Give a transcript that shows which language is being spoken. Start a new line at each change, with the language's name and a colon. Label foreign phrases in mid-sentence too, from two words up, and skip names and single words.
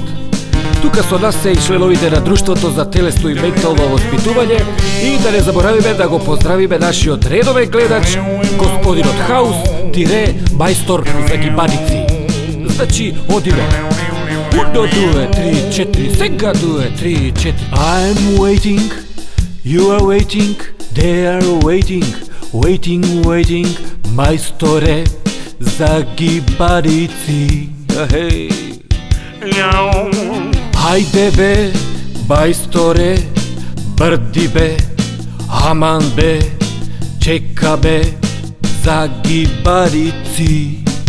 Macedonian: Тука со нас се и членовите на Друштвото за телесно и ментално воспитување и да не заборавиме да го поздравиме нашиот редовен гледач, господинот Хаус, тире мајстор за гибаници. Значи, одиме. 1, 2, 3, 4, сега 2, 3, 4.
English: I'm waiting, you are waiting, they are waiting, waiting, waiting,
Macedonian: мајсторе за гибаници. Хеј. Хајде бе, мајсторе, брди бе, аман бе, чека бе за гибаници.